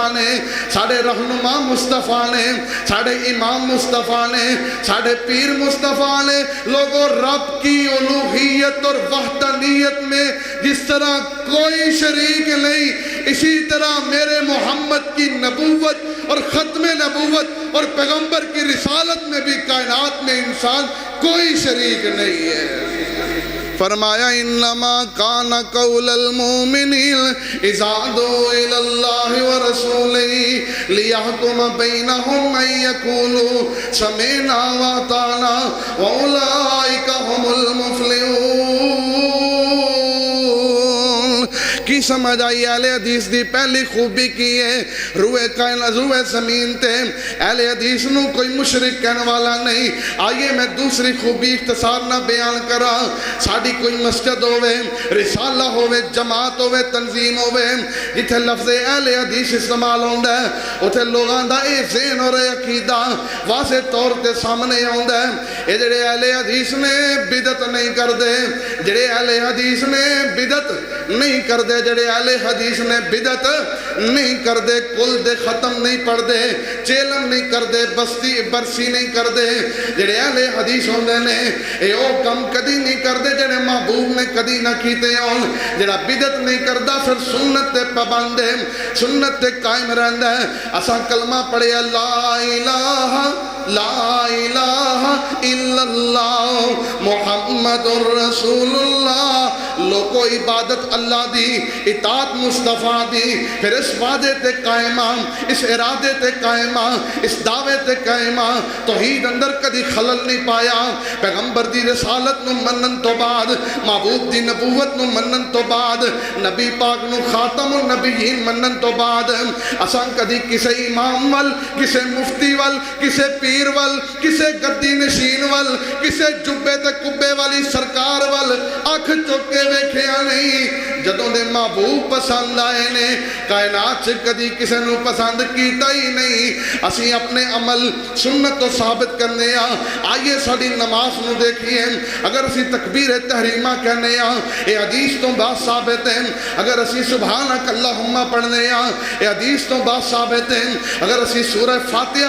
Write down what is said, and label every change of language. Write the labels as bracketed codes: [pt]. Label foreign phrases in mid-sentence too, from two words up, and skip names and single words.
[ur] نے، [pa] ساڑھے رہنما مصطفیٰ نے، ساڑھے امام مصطفیٰ نے، ساڑھے پیر مصطفیٰ نے [ur] لوگوں رب کی الوہیت اور وحدانیت میں جس طرح کوئی شریک نہیں، اسی طرح میرے محمد کی نبوت اور ختم نبوت اور پیغمبر کی رسالت میں بھی کائنات میں انسان کوئی شریک نہیں ہے۔ [ar] فرمایا انما کان قول المؤمنین اذا دعوا الی اللہ ورسولہ لیحکم بینہم ان یقولوا سمعنا واطعنا واولئک هم المفلحون۔ [pa] کی سمجھ آئی اہل حدیث دی پہلی خوبی کی ہے روئے زمین تے اہل حدیث نو کوئی مشرک کہنے والا نہیں۔ آئیے میں دوسری خوبی اختصار نہ بیان کرا، ساڑھی کوئی مسجد ہوئے، رسالہ ہوئے، جماعت ہوئے، تنظیم ہوئے جتھے لفظ اہل حدیث استعمال ہوندہ ہے اتھے لوگاں دا اے ذہن اور عقیدہ واضح طور تے سامنے ہوندہ ہے۔ اے جڑے اہل حدیث نے بدعت نہیں کر دے، جڑے اہل حدیث نے بدعت نہیں کر دے، جڑے اہل حدیث نے بدعت نہیں کر دے، کل دے ختم نہیں پڑھ دے، چیلم نہیں کر دے، بستی برسی نہیں کر دے، جڑے اہل حدیث ہوندے نے اے او کم کدی نہیں کر دے جڑے محبوب نے کدی نہ کیتے ہون۔ جڑا بدعت نہیں کردا پھر سنت تے پابند ہے، سنت تے قائم رہندا ہے۔ اساں کلمہ پڑھے [ar] لا الہ لا الہ الا اللہ محمد رسول اللہ، [pa] لوگو عبادت اللہ دی، اطاعت مصطفیٰ دی، پھر اس وعدے تے قائمہ، اس ارادے تے قائمہ، اس دعوے تے قائمہ، توحید اندر کدی خلل نہیں پایا۔ پیغمبر دی رسالت نو منن تو بعد، محبوب دی نبوت نو منن تو بعد، نبی پاک نو خاتم النبیین منن تو بعد اساں کدی کسے امام وال، کسے مفتی وال، کسے پیر وال، کسے گدی نشین وال، کسے جبے تے کبے والی سرکار وال اکھ چکے ویکھیا نہیں جدوں دے محبوب پسند آئے نے کائنات سے کدی کسے نو پسند کیتا ہی نہیں اسی اپنے عمل سنت تو ثابت کرنے آئیے ساڑی نماز نو دیکھئے اگر اسی تکبیر تحریمہ کہنے اے حدیث تو بات ثابت ہے اگر اسی سبحانک اللہم پڑھنے اے حدیث تو بات ثابت ہے اگر اسی سورہ فاتحہ